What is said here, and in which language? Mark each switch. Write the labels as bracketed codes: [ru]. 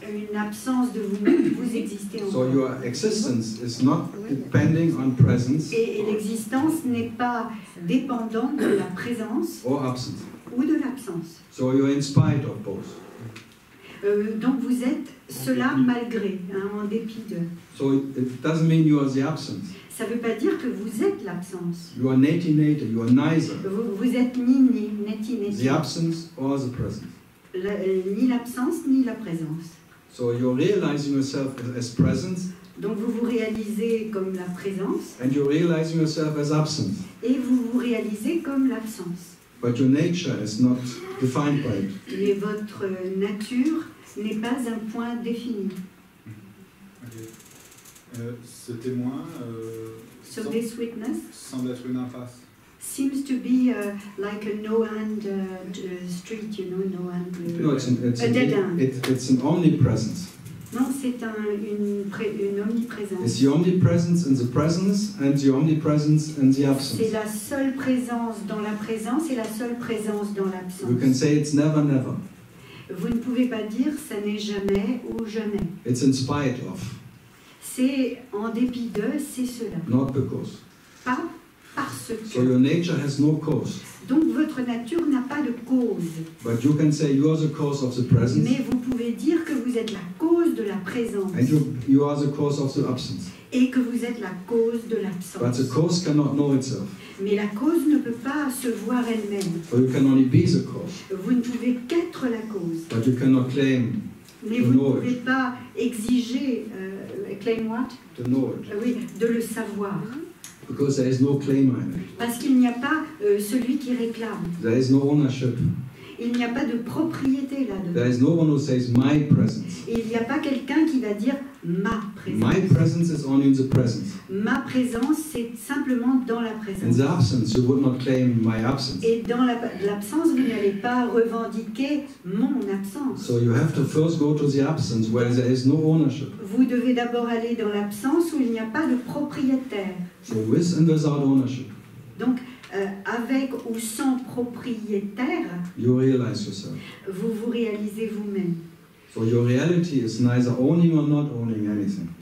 [fr] une absence de vous-même, vous existez [en] So [fr] encore. [en] your existence is not depending on presence [fr] Et l'existence n'est pas dépendante de la présence [en] or absence. [fr] ou de l'absence. [en] So you're in spite of both. [fr] Donc vous êtes cela malgré, en dépit de. [en] So it doesn't mean you are the absence. [fr] Ça ne veut pas dire que vous êtes l'absence. [en] You are native, you are neither [fr] Vous êtes ni [en] the absence or the presence. [fr] ni l'absence ni la présence. [en] So you're realizing yourself as presence [fr] Donc vous vous réalisez comme la présence [en] and you're realizing yourself as absence. [fr] et vous vous réalisez comme l'absence. [en] But your nature is not defined by it. [fr] Mais votre nature n'est pas un point défini. Okay. Ce témoin [en] So this witness [fr] semble être une impasse. [en] seems to be like a no-end street, you know, no-end. No, it's a dead end. it's an omnipresence. [fr] Non, c'est une omniprésence. [en] It's the omnipresence in the presence and the omnipresence in the absence. [fr] C'est la seule présence dans la présence et la seule présence dans l'absence. [en] You can say it's never, never. [fr] Vous ne pouvez pas dire ça n'est jamais ou jamais. [en] It's in spite of, [fr] C'est en dépit de, c'est cela. [en] not because. [fr] Pas parce [en] So [fr] que. [en] your nature has no cause. [fr] Donc votre nature n'a pas de cause. [en] But you can say you are the cause of the presence [fr] Mais vous pouvez dire que vous êtes la cause de la présence [en] and you are the cause of the absence. [fr] et que vous êtes la cause de [en] But [fr] l'absence. [en] the cause cannot know itself. [fr] Mais la cause ne peut pas se voir elle-même. [en] So you can only be the cause. [fr] Vous ne pouvez qu'être la cause. [en] But you cannot claim [fr] Mais [en] To [fr] vous ne [en] know it. [fr] pouvez pas exiger, [en] claim what? to know it. [fr] Oui, de le savoir. [en] Because there is no claimer in it. [fr] Parce qu'il n'y a pas celui qui réclame. [en] There is no ownership. [fr] Il n'y a pas de propriété [en] There [fr] là-dedans. [en] is no one who says my presence. [fr] Et il n'y a pas quelqu'un qui va dire ma [en] My [fr] présence. [en] presence is only in the presence. [fr] Ma présence, c'est simplement dans la [en] In [fr] présence. [en] the absence, you would not claim my absence. [fr] Et dans l'absence, vous n'allez pas revendiquer mon absence. [en] So you have to first go to the absence where there is no ownership. [fr] Vous devez d'abord aller dans l'absence où il n'y a pas de propriétaire. [en] So with and without ownership. [fr] Donc, avec ou sans propriétaire, [en] you realize yourself. [fr] vous vous réalisez vous-même. [en] So your reality is neither owning or not owning anything.